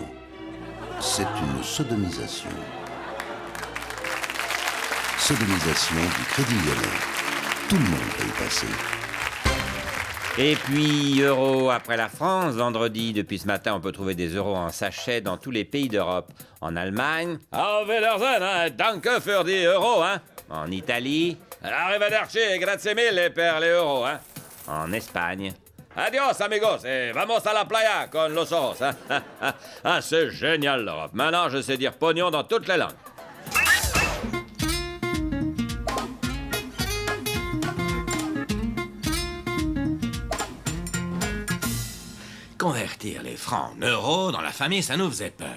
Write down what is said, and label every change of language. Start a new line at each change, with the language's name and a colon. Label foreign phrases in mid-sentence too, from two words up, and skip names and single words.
French: C'est une sodomisation. Sodomisation du Crédit Lyonnais. Tout le monde va y passer. Et puis, euro après la France, vendredi, depuis ce matin, on peut trouver des euros en sachet dans tous les pays d'Europe. En Allemagne,
German: auf Wiedersehen, hein, danke für die euros, hein.
French: En Italie,
Italian: arrivederci, grazie mille per
French: les euros, hein. En Espagne,
Spanish: adios amigos, et vamos a la playa con los ojos,
French: hein. Ah, c'est génial l'Europe. Maintenant, je sais dire pognon dans toutes les langues. Convertir les francs en euros dans la famille, ça nous faisait peur.